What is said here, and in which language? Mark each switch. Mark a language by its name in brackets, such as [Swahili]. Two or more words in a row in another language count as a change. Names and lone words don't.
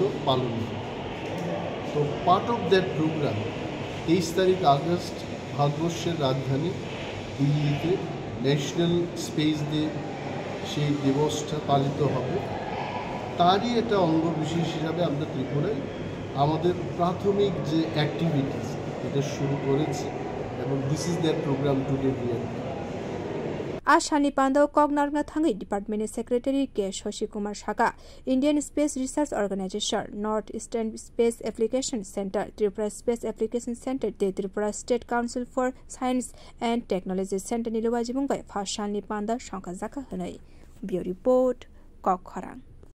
[Bangla] পালন করি তো [English] part of that program [Bangla] 23 তারিখ আগস্ট ভারতবর্ষের রাজধানী দিল্লিতে ন্যাশনাল স্পেস ডে সেই দিবসটা পালিত হবে তারই একটা অঙ্গ বিশেষ হিসাবে আমরা ত্রিপুরায় আমাদের প্রাথমিক যে অ্যাক্টিভিটিস এটা শুরু করেছি এবং [English] this is that program today here [Kok Borok] आसानी पांडव कगनारना थांगै डिपार्टमेंटनि सेक्रेटारि के शशि कुमार सागा इंडियन स्पेस रिसर्च ऑर्गेनाइजेशन नॉर्थ ईस्टर्न स्पेस एप्लीकेशन सेंटर त्रिपुरा स्पेस एप्लीकेशन सेंटर दे त्रिपुरा स्टेट काउंसिल फॉर साइंस एंड टेक्नोलॉजी सेंटर निलुवाजी बुंबाय फासालनि पांडा संखा जाखा होनाय ब्यूरो रिपोर्ट कखरां।